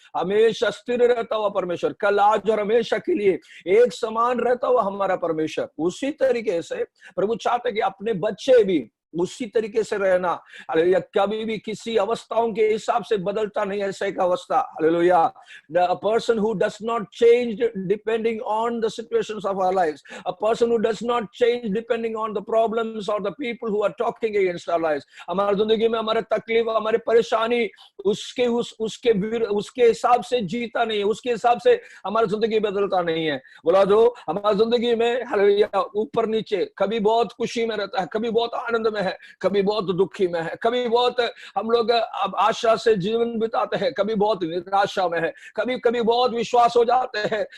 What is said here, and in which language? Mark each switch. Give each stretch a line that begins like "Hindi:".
Hindi: हमेशा स्थिर रहता हुआ परमेश्वर, कल आज और हमेशा के लिए एक समान रहता हुआ हमारा परमेश्वर। उसी तरीके से प्रभु चाहते कि अपने बच्चे भी उसी तरीके से रहना। हालेलुया। कभी भी किसी अवस्थाओं के हिसाब से बदलता नहीं, ऐसा एक अवस्था। Hallelujah.
English: A person who does not change depending on the situations of our lives, a person who does not change depending on the problems or the people who are talking against our lives।
Hindi: हमारी जिंदगी में हमारे तकलीफ, हमारे परेशानी उसके हिसाब से जीता नहीं है, उसके हिसाब से हमारी जिंदगी बदलता नहीं है। बोला जो हमारी जिंदगी में हालेलुया ऊपर नीचे, कभी बहुत खुशी में रहता है, कभी बहुत आनंद में है, कभी बहुत दुखी में है, कभी बहुत हम लोग अब आशा से जीवन बिताते हैं, कभी बहुत निराशा में है, कभी कभी बहुत विश्वास हो जाते हैं।